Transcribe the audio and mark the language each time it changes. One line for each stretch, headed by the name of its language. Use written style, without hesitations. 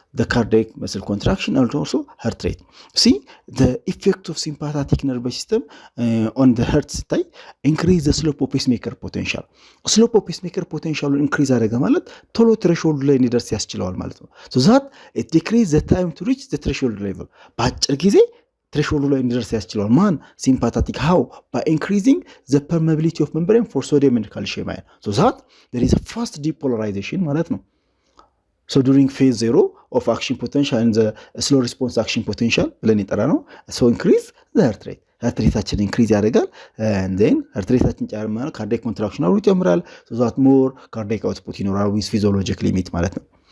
English: the cardiac muscle contraction and also heart rate. See the effect of sympathetic nervous system on the heart state increase the slope of pacemaker potential. Slope of pacemaker potential increase
Amharic: አደረገ ማለት ቶሎ threshold ላይ እንዲደርስ ያስችለዋል ማለት ነው።
English: so that it decrease the time to reach the threshold level.
Amharic: በአጭር ጊዜ threshold ላይ እንዲደርስ ያስችለዋል ማን sympathetic.
English: how? by increasing the permeability of membrane for sodium and calcium ion. so that there is a fast depolarization ማለት ነው. so during phase 0 of action potential and the slow response action potential
Amharic: ብለን ይጠራ ነው.
English: so increase the heart rate. heart rate increase ያደርጋል and then heart rate ጨምራል cardiac contraction ይጨምራል so that more cardiac output ይኖራል with physiological limit ማለት ነው.